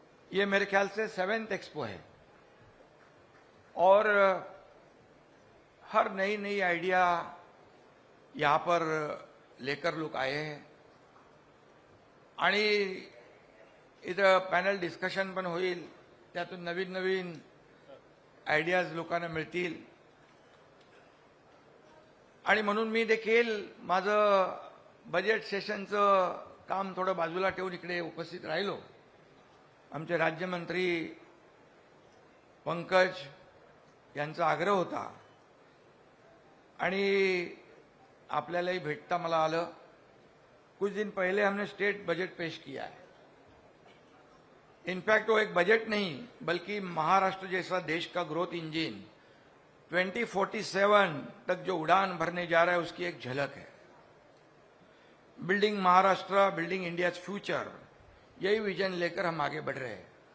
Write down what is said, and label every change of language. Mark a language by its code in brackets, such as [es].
[hi] ये मेरे ख्याल से 7th एक्सपो है और हर नई नई आइडिया यहाँ पर लेकर लोग आए हैं [mr] आणि इथं पॅनल डिस्कशन पण होईल, त्यातून नवीन नवीन आयडियाज लोकांना मिळतील. आणि म्हणून मी देखील माझं बजेट सेशनचं काम थोडं बाजूला ठेवून इकडे उपस्थित राहिलो. आमचे राज्यमंत्री पंकज यांचा आग्रह होता आणि आपल्यालाही भेटता मला आलं. [hi] कुछ दिन पहले हमने स्टेट बजट पेश किया है. इनफैक्ट वो एक बजट नहीं बल्कि महाराष्ट्र जैसा देश का ग्रोथ इंजन 2047 तक जो उड़ान भरने जा रहा है उसकी एक झलक है. [en] building Maharashtra, building India's future, [hi] यही विजन लेकर हम आगे बढ़ रहे हैं.